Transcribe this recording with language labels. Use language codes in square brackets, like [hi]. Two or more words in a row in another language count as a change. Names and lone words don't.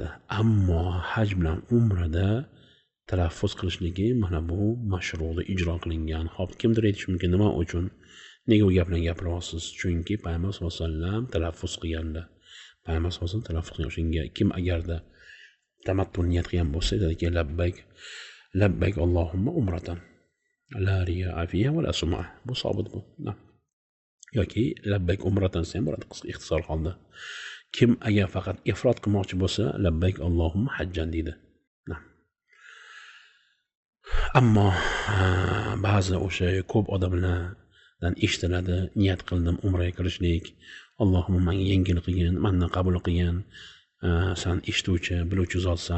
[uz] Ammo haj bilan umrada talaffuz qilishligi mana bu mashru'da ijro qilingan. Xo'p, kimdir aytishi mumkin, nima uchun? Nega bu gaplarni gapiryapsiz? Chunki payg'ambar [ar] صلى الله عليه وسلم [uz] talaffuz qilganlar. Payg'ambar [ar] صلى الله عليه وسلم [uz] talaffuz qilgan. Shunga kim agarda tamattu niyat qilgan bo'lsa, aytadiki [ar] لبيك اللهم عمرة لا رياء فيها ولا سمعة. [uz] Bu sobit bu. Yoki [ar] لبيك عمرة [uz] sen bo'ladi, qisqa ixtisor holda. Kim agar faqat ifrot qilmoqchi bo'lsa, [ar] لبيك اللهم حجا [uz] deydi. Ammo ba'zi o'sha ko'p odamlardan eshitiladi, niyat qildim umraga kirishlik, Allohumma menga yengil qilgin, mendan qabul qilgin, san eshituvchi, biluvchi zotsan.